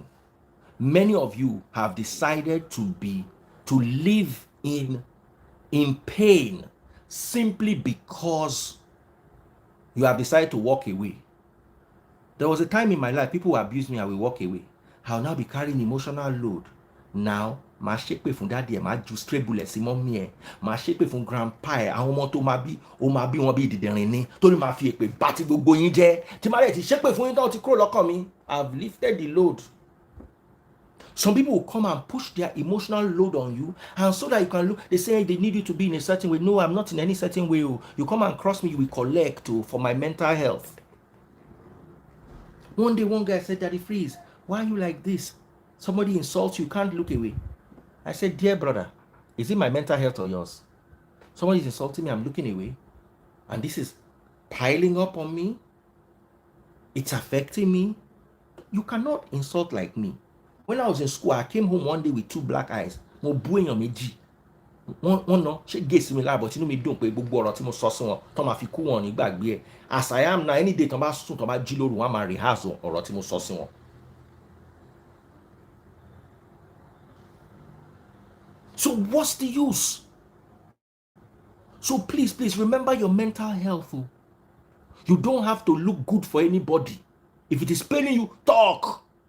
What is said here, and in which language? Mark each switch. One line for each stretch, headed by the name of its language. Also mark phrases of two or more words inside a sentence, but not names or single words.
English: Many of you have decided to live in pain simply because you have decided to walk away. There was a time in my life people who abused me, I will walk away. I'll now be carrying emotional load. Now,
Yoruba: ma shepe fun daddy e ma ju
English: stray bullet
Yoruba: si mommy e ma shepe fun grandpa e àwọn ọmọ tó ma bí wọn bí didirin ni tó ní ma fi èpè bá ti gbogbo yín jẹ́ tí ma le ti shepe fun yín tó ti kúrò lọ́kàn mi.
English: I've lifted the load. Some people will come and push their emotional load on you, and so that you can look, they say they need you to be in a certain way. No, I'm not in any certain way. You come and cross me, you will collect for my mental health. One day, one guy said, Daddy Freeze, why are you like this? Somebody insults you, can't look away. I said, dear brother, is it my mental health or yours? Somebody is insulting me, I'm looking away, and this is piling up on me. It's affecting me. You cannot insult like me. When I was in school, I came home one day with 2 black eyes.
Yoruba: Mo bu èèyàn méjì. Wọ́n no ṣe gèsì mi láàbọ̀ tí inú mi dùn pé gbogbo ọ̀rọ̀ tí mo sọ sí wọn tó máa fi kú wọn ní gbàgbé ẹ̀.
English: As I am now, any day
Yoruba: tó bá sùn tó bá jí lóru wọn máa rehearse ọ̀rọ̀ tí mo sọ sí wọn.
English: So what's the use? So please remember your mental health. You don't have to look good for anybody. If it is paining you, talk.